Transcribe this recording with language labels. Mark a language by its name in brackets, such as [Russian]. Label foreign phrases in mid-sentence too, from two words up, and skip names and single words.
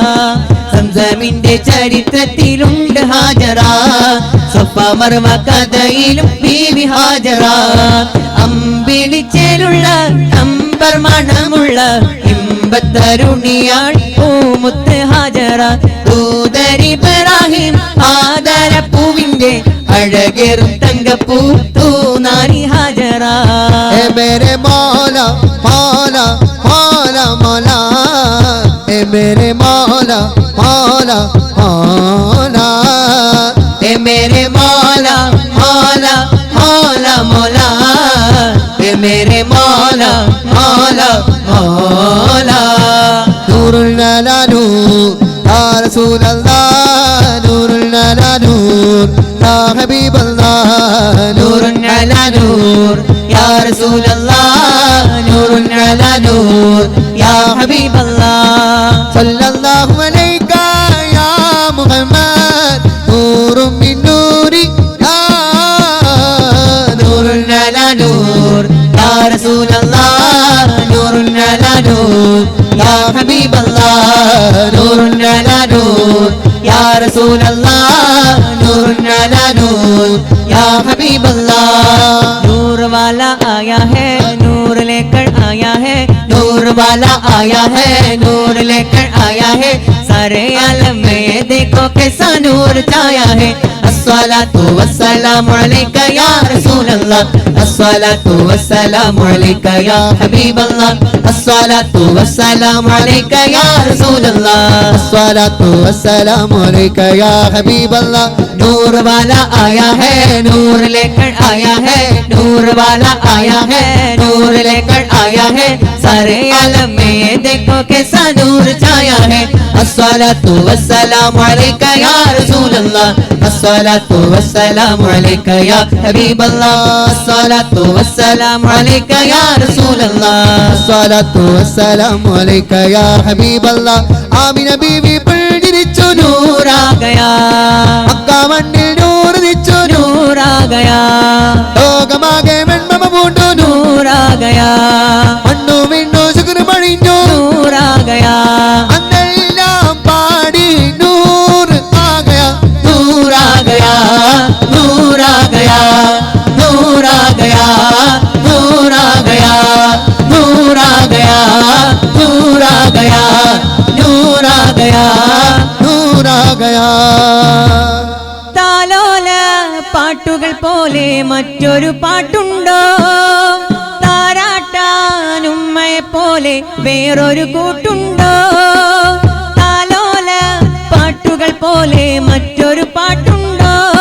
[Malayalam] സംസമിന്റെ ചരിത്രത്തിലുണ്ട് ഹാജറ സഫ മർവ കഥയിലും ബീബി ഹാജറ അമ്പിളിച്ചേലുള്ള അമ്പർ മണമുള്ള ഇമ്പത്തരുണിയാൾ പൂമുത്ത് ഹാജറ ദൂതരിബ്രാഹിം ആദരപ്പൂവിന്റെ അഴകേറും തങ്കപ്പൂ തൂനാരി ഹാജറ [Hindi] मेरे मौला मौला मौला मौला ए मेरे मौला मौला मौला ए मेरे मौला मौला मौला मौला ए मेरे मौला मौला मौला [Arabic] نورُ على نور يا رسول الله نورُ على نور يا حبيب الله نور على نور يا رسول الله نور على نور يا حبيب الله صلى الله عليك يا محمد نور من نوري يا نور على نور يا رسول الله نور على نور يا حبيب الله نور على نور يا رسول الله نور على نور يا حبيب الله [Hindi] नूर वाला आया है नूर लेकर आया है नूर वाला आया है नूर लेकर आया है सारे आलम में देखो कैसा नूर छाया है [Arabic] الصلاة والسلام عليك يا رسول الله الصلاة والسلام عليك يا حبيب الله الصلاة والسلام عليك يا رسول الله الصلاة والسلام عليك يا حبيب الله [Hindi] नूर वाला आया है नूर लेकर आया है नूर वाला आया है नूर लेकर आया है सारे आलम में ये देखो कैसा नूर छाया है [Arabic] الصلاة والسلام عليك يا رسول الله الصلاة والسلام عليك يا حبيب الله الصلاة والسلام عليك يا رسول الله الصلاة والسلام عليك يا حبيب الله आमीന [Malayalam] ബീവി പിടിച്ചു [Hindi] नूर आ गया [Malayalam] മക്ക മണ്ണിൽ നൂർ ദിച്ചു [Hindi] नूर आ गया [Malayalam] ലോകമാകെ വെണ്മ പൂണ്ടു [Hindi] नूर आ गया [Malayalam] മണ്ണു വിണ്ണു ശുക്രമണിഞ്ഞു [Hindi] नूर आ गया [Malayalam] അന്നെല്ലാം പാടി നൂർ ആകയാ [Hindi] नूर आ गया नूर आ गया नूर आ गया नूर आ गया नूर आ गया नूर आ गया नूर आ गया [Malayalam] നൂറാകയാ താലോല പാട്ടുകൾ പോലെ മറ്റൊരു പാട്ടുണ്ടോ താരാട്ടാനുമ്മയെ പോലെ വേറൊരു കൂട്ടുണ്ടോ താലോല പാട്ടുകൾ പോലെ മറ്റൊരു പാട്ടുണ്ടോ